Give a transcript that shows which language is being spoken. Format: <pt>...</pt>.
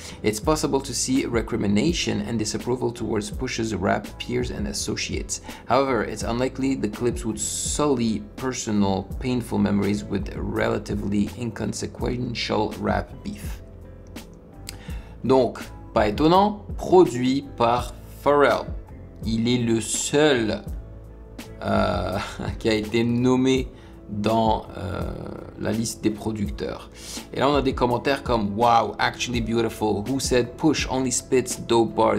<en>It's possible to see recrimination and disapproval towards Push's rap peers and associates. However, it's unlikely the clips would sully personal, painful memories with relatively inconsequential rap beef.</en> <fr>Donc, pas étonnant, produit par Pharrell. Il est le seul qui a été nommé dans la liste des producteurs. Et là on a des commentaires comme</fr> <en>wow, actually beautiful. Who said Push only spits dope bars?</en>